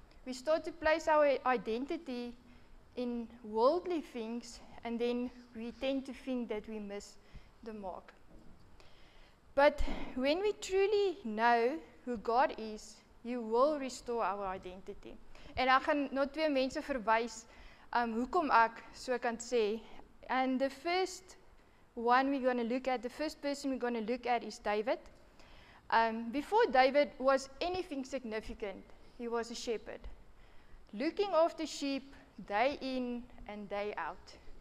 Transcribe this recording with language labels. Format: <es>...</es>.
<en>We start to place our identity in worldly things, and then we tend to think that we miss the mark. But when we truly know who God is, He will restore our identity.</en> <af>En ek gaan na twee mense verwys, hoekom ek so kan sê.</af> <en>And the first one we're going to look at, the first person we're going to look at is David. Before David was anything significant, he was a shepherd, looking after sheep day in and day out.</en>